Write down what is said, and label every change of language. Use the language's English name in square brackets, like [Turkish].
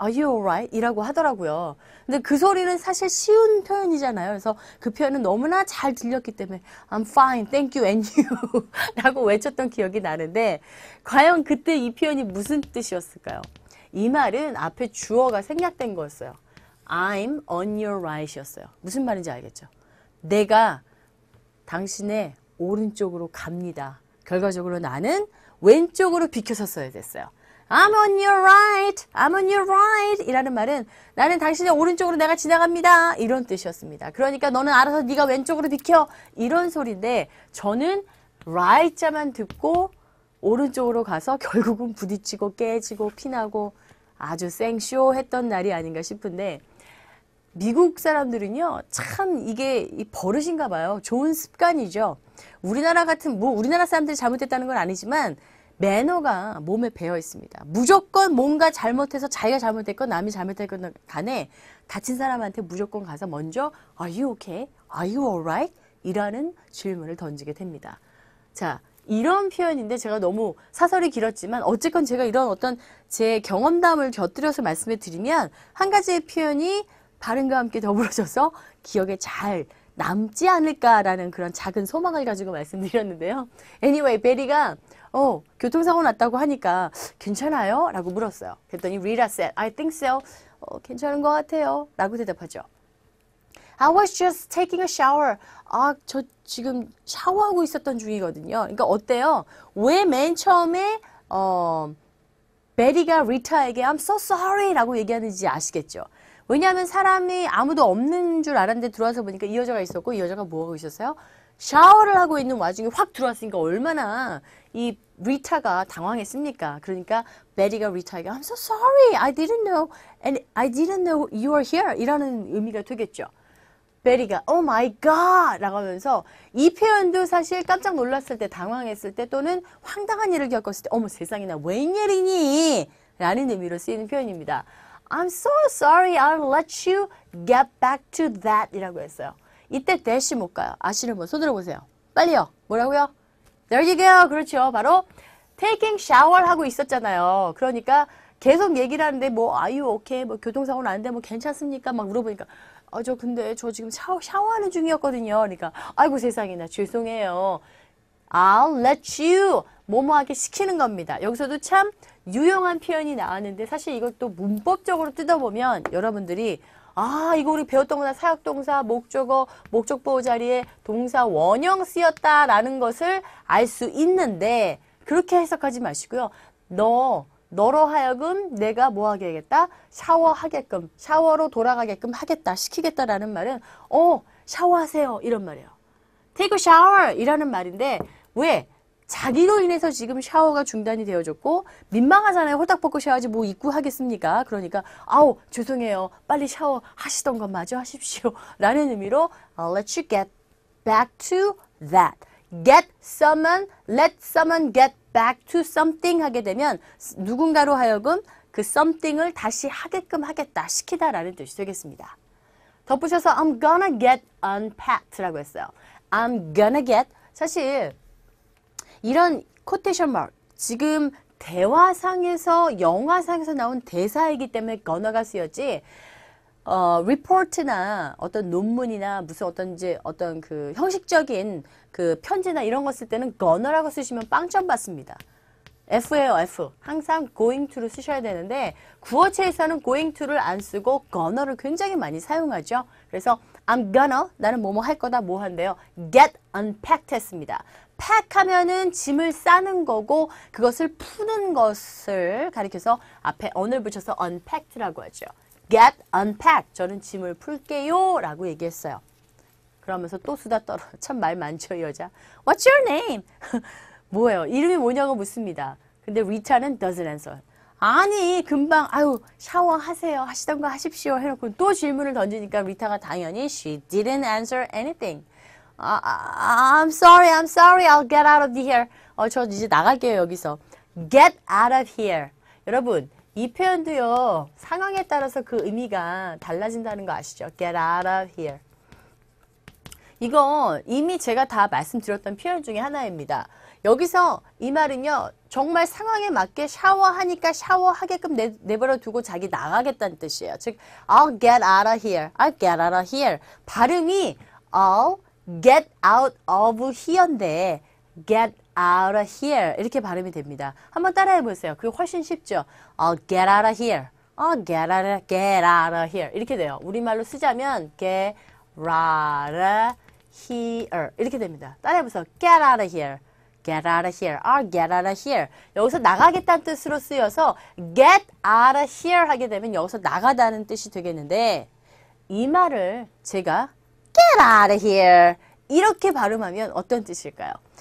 [English] Are you alright? [Korean] 이라고 하더라고요. 근데 그 소리는 사실 쉬운 표현이잖아요. 그래서 그 표현은 너무나 잘 들렸기 때문에 [English] I'm fine, thank you, and you [Korean] 라고 외쳤던 기억이 나는데 과연 그때 이 표현이 무슨 뜻이었을까요? 이 말은 앞에 주어가 생략된 거였어요. [English] I'm on your right [Korean] 이었어요. 무슨 말인지 알겠죠? 내가 당신의 오른쪽으로 갑니다. 결과적으로 나는 왼쪽으로 비켜섰어야 됐어요. [English] I'm on your right, I'm on your right [Korean] 이라는 말은 나는 당신의 오른쪽으로 내가 지나갑니다. 이런 뜻이었습니다. 그러니까 너는 알아서 네가 왼쪽으로 비켜. 이런 소리인데 저는 right 자만 듣고 오른쪽으로 가서 결국은 부딪히고 깨지고 피나고 아주 생쇼했던 날이 아닌가 싶은데 미국 사람들은요, 참 이게 버릇인가 봐요. 좋은 습관이죠. 우리나라 같은, 뭐 우리나라 사람들이 잘못했다는 건 아니지만 매너가 몸에 배어 있습니다. 무조건 뭔가 잘못해서 자기가 잘못했건 남이 잘못했건 간에 다친 사람한테 무조건 가서 먼저 [English] Are you okay? Are you alright? [Korean] 이라는 질문을 던지게 됩니다. 자, 이런 표현인데 제가 너무 사설이 길었지만 어쨌건 제가 이런 어떤 제 경험담을 곁들여서 말씀을 드리면 한 가지의 표현이 발음과 함께 더불어져서 기억에 잘 남지 않을까라는 그런 작은 소망을 가지고 말씀드렸는데요. Anyway, 베리가 교통사고 났다고 하니까 괜찮아요? 라고 물었어요. 그랬더니 [English] Rita said, I think so. [Korean] 괜찮은 것 같아요. 라고 대답하죠. [English] I was just taking a shower. [Korean] 저 지금 샤워하고 있었던 중이거든요. 그러니까 어때요? 왜 맨 처음에 베리가 리타에게 [English] I'm so sorry [Korean] 라고 얘기하는지 아시겠죠? 왜냐하면 사람이 아무도 없는 줄 알았는데 들어와서 보니까 이 여자가 있었고 이 여자가 뭐하고 있었어요? 샤워를 하고 있는 와중에 확 들어왔으니까 얼마나 이 리타가 당황했습니까? 그러니까 베리가 리타에게 [English] I'm so sorry. I didn't know and I didn't know you were here [Korean] 이라는 의미가 되겠죠. 베리가 [English] Oh my God [Korean] 라고 하면서 이 표현도 사실 깜짝 놀랐을 때 당황했을 때 또는 황당한 일을 겪었을 때 어머 세상에나 웬일이니? 라는 의미로 쓰이는 표현입니다. [English] I'm so sorry. I'll let you get back to that [Korean] 이라고 했어요. 이때 대시 못 가요. 아시는 분 손 들어보세요. 빨리요. 뭐라고요? [English] There you go. [Korean] 그렇죠. 바로 [English] taking shower [Korean] 하고 있었잖아요. 그러니까 계속 얘기를 하는데 뭐 [English] are you okay? [Korean] 뭐 교통사고 났는데 뭐 괜찮습니까? 막 물어보니까 근데 저 지금 샤워하는 중이었거든요. 그러니까 아이고 세상에나 죄송해요. [English] I'll let you [Korean] 뭐뭐하게 시키는 겁니다. 여기서도 참 유용한 표현이 나왔는데 사실 이것도 문법적으로 뜯어보면 여러분들이 이거 우리 배웠던 거나 사역동사, 목적어, 목적보호 자리에 동사 원형 쓰였다라는 것을 알 수 있는데 그렇게 해석하지 마시고요. 너로 하여금 내가 뭐 하게 하겠다? 샤워하게끔, 샤워로 돌아가게끔 하겠다, 시키겠다라는 말은 샤워하세요 이런 말이에요. [English] Take a shower [Korean] 이라는 말인데 왜? 자기로 인해서 지금 샤워가 중단이 되어졌고 민망하잖아요. 홀딱 벗고 샤워하지 뭐 입고 하겠습니까? 그러니까 죄송해요. 빨리 샤워하시던 것 마저 하십시오. 라는 의미로 [English] I'll let you get back to that. Let someone get back to something [Korean] 하게 되면 누군가로 하여금 그 something을 다시 하게끔 하겠다, 시키다라는 뜻이 되겠습니다. 덧붙여서 [English] I'm gonna get unpacked [Korean] 라고 했어요. [English] I'm gonna get [Korean] 사실 이런 코테이션 마크 지금 대화상에서 영화상에서 나온 대사이기 때문에 gonna'가 쓰였지 리포트나 어떤 논문이나 무슨 어떤 그 형식적인 그 편지나 이런 거 쓸 때는 gonna'라고 쓰시면 빵점 받습니다. F예요, F. 항상 going to를 쓰셔야 되는데 구어체에서는 going to를 안 쓰고 gonna'를 굉장히 많이 사용하죠. 그래서 [English] I'm gonna [Korean] 나는 뭐뭐 할 거다 뭐 한대요. [English] get unpacked [Korean] 했습니다. pack 하면은 짐을 싸는 거고 그것을 푸는 것을 가리켜서 앞에 on을 붙여서 unpacked라고 하죠. [English] get unpacked. [Korean] 저는 짐을 풀게요 라고 얘기했어요. 그러면서 또 수다 떨어. 참 말 많죠 이 여자. [English] What's your name? [Korean] 뭐예요? 이름이 뭐냐고 묻습니다. 근데 리타는 [English] doesn't answer. [Korean] 아니 금방 샤워하세요. 하시던 거 하십시오 해놓고 또 질문을 던지니까 리타가 당연히 [English] she didn't answer anything. I'm sorry, I'll get out of here. [Korean] 저 이제 나갈게요, 여기서. [English] Get out of here. [Korean] 여러분, 이 표현도요, 상황에 따라서 그 의미가 달라진다는 거 아시죠? [English] Get out of here. [Korean] 이거 이미 제가 다 말씀드렸던 표현 중에 하나입니다. 여기서 이 말은요, 정말 상황에 맞게 샤워하니까 샤워하게끔 내버려 두고 자기 나가겠다는 뜻이에요. [English] 즉, I'll get out of here. I'll get out of here. [Korean] 발음이 [English] I'll get out of here인데 get out of here [Korean] 이렇게 발음이 됩니다. 한번 따라해 보세요. 그게 훨씬 쉽죠. [English] I'll get out of here. get out of here [Korean] 이렇게 돼요. 우리말로 쓰자면 [English] get out of here [Korean] 이렇게 됩니다. 따라해 보세요. [English] get out of here. get out of here. get out of here. [Korean] 여기서 나가겠다는 뜻으로 쓰여서 [English] get out of here [Korean] 하게 되면 여기서 나가다는 뜻이 되겠는데 이 말을 제가 [English] Get out of here. [Korean] 이렇게 발음하면 어떤 뜻일까요?